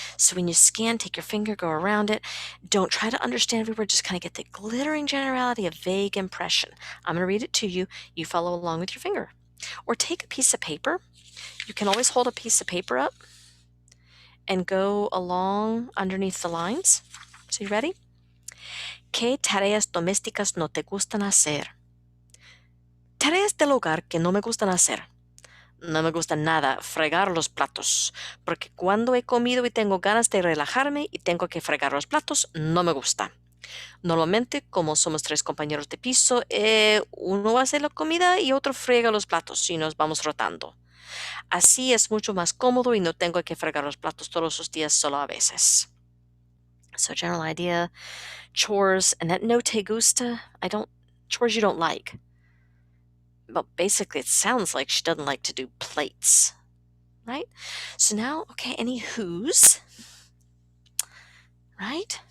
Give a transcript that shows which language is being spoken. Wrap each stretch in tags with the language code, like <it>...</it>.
<en>So when you scan, take your finger, go around it. Don't try to understand every word. Just kind of get the glittering generality, a vague impression. I'm going to read it to you. You follow along with your finger. Or take a piece of paper. You can always hold a piece of paper up and go along underneath the lines. So you ready?</en> <es>¿Qué tareas domésticas no te gustan hacer? Tareas del hogar que no me gustan hacer. No me gusta nada fregar los platos, porque cuando he comido y tengo ganas de relajarme y tengo que fregar los platos, no me gusta. Normalmente, como somos tres compañeros de piso, uno hace la comida y otro frega los platos y nos vamos rotando. Así es mucho más cómodo y no tengo que fregar los platos todos los días, solo a veces.</es> <en>So general idea, chores, and that</en> <es>no te gusta,</es> <en>chores you don't like. Well, basically, it sounds like she doesn't like to do plates, right? So now, okay, any who's, right?</en>